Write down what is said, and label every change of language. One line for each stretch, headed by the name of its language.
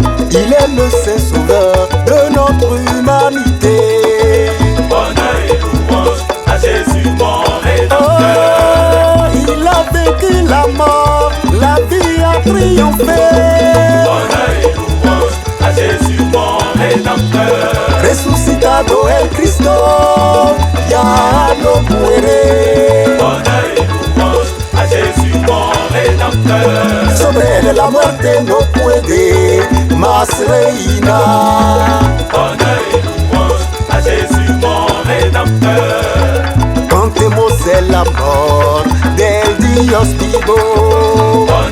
French: Il est le Saint Sauveur de notre humanité. Honneur et louange à Jésus mon Rédempteur. Oh, il a vaincu la mort, la vie a triomphé. Honneur et louange à Jésus mon Rédempteur.
Spanish: Resucitado el Cristo, ya no muere.
French: Honneur et louange à Jésus mon Rédempteur.
Spanish: Sobre la muerte no puede más reinar.
French: Honneur et louange à Jésus mon Rédempteur.
Spanish: Cantemos el amor del Dios vivo.